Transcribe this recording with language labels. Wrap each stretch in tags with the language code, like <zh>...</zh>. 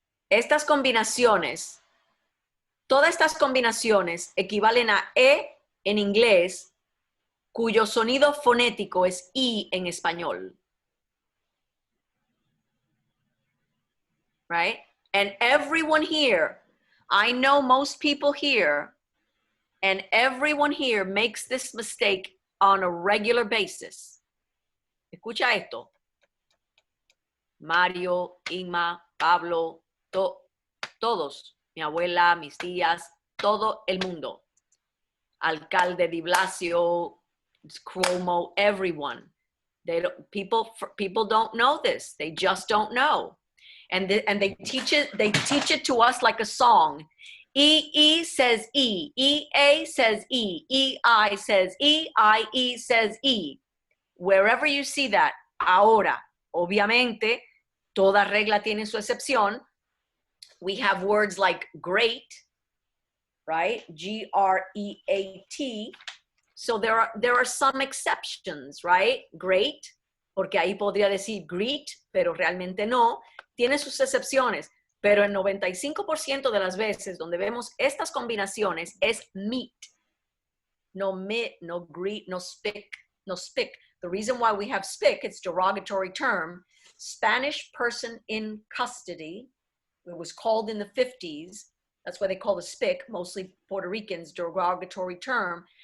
<es>Estas combinaciones, todas estas combinaciones equivalen a E en inglés, cuyo sonido fonético es I en español.</es> <en>Right? And everyone here, I know most people here, and everyone here makes this mistake on a regular basis.</en> <es>Escucha esto. Mario, Inma, Pablo, todos, mi abuela, mis tías, todo el mundo.</es> <en>Alcalde Di Blasio, Cuomo, everyone. People don't know this. They just don't know. And they teach it to us like a song. E says E, E-A says E, E-I says E, I-E says E. Wherever you see that,</en> <es>ahora, obviamente, toda regla tiene su excepción.</es> <en>We have words like great, right? G-R-E-A-T. So there are some exceptions, right?</en> <es>Great, porque ahí podría decir greet, pero realmente no. Tiene sus excepciones, pero el 95% de las veces donde vemos estas combinaciones es meet.</es> <en>no mit, no greet, no spick, no spick. The reason why we have spick, it's derogatory term. Spanish person in custody, it was called in the 50s. That's why they call the spick, mostly Puerto Ricans, derogatory term.</en>